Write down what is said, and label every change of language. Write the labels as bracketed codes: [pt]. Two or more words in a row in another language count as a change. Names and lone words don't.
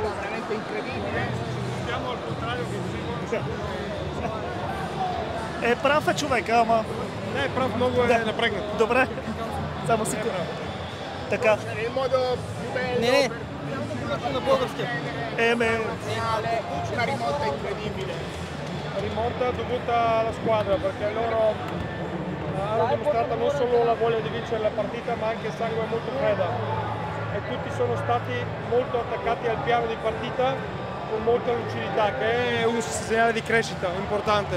[bg] Прав е човека, ама... Не, прав, много е напрегнат. Добре. Само си така. Не. На български. [it] Una rimonta incredibile. Rimonta dovuta alla squadra perché loro hanno dimostrato non solo la voglia di vincere la partita ma anche sangue molto fredda e tutti sono stati molto attaccati al piano di partita con molta lucidità che è un segnale di crescita importante.